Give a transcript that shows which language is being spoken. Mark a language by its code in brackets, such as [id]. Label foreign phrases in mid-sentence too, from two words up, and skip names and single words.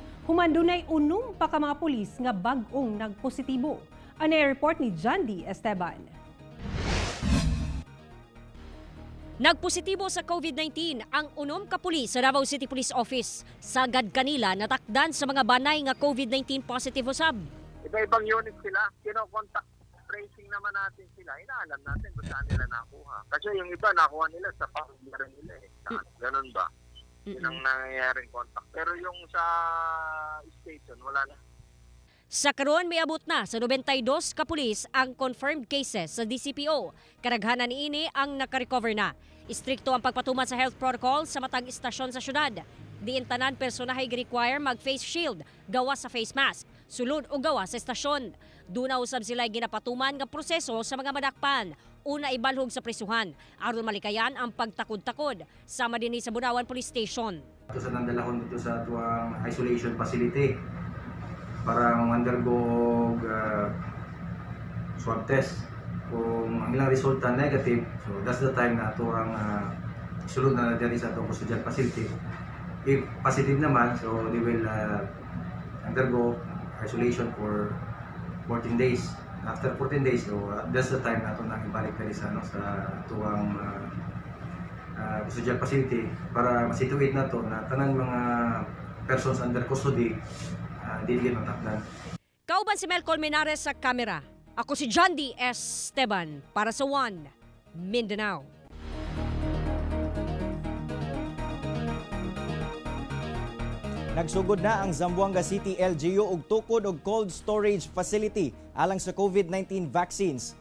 [ceb] Humandunay unom pa ka mga pulis nga bag-ong nagpositibo. Ano ay report ni Jandy Esteban. Nagpositibo sa COVID-19 ang unom ka pulis sa Davao City Police Office. Sagad kanila natakdan sa mga banay nga COVID-19 positive usab. [tl] Iba-ibang unit sila, kino-contact tracing naman natin sila, inaalam natin kung saan nila nakuha. Kasi yung iba nakuha nila sa pamilya nila eh. Ganun ba? Yun ang nangyayaring contact. Pero yung sa station, wala na. [ceb] Sa karon may abot na sa 92 ka pulis ang [en] confirmed cases [ceb] sa DCPO. Karaghanan niini ang nakarecover na. Istrikto ang pagpatuman sa [en] health protocol [ceb] sa matag istasyon sa syudad. Diin tanan personahe gi-require mag- [en] face shield, [ceb] gawa sa [en] face mask, [ceb] sulod o gawa sa estasyon. Duna usab sila ginapatuman nga proseso sa mga madakpan. Una ibalhog sa prisuhan, aron malikayan ang pagtakod-takod. [tl] Sama din sa Butuan Police Station. Ito sa nandalahon dito sa tuwang [en] isolation facility [tl] para [en] undergo swab test. [tl] Kung ang ilang resulta negative, [en] so that's the time [tl] na tuwang sulod na dyan sa itong [en] custodial facility. If positive naman, so they will undergo isolation for 14 days. After 14 days, so that's the time [tl] na ito na ibalik na sa tuwang [en] custodial facility [tl] para masituate na ito na tanang mga [en] persons under custody [tl] diligid matakdan. [ceb] Kauban si Mel Colmenares sa kamera. Ako si Jandy Esteban para sa One Mindanao. Nagsugod na ang Zamboanga City LGU og tukod og [en] cold storage facility [ceb] alang sa [en] COVID-19 vaccines.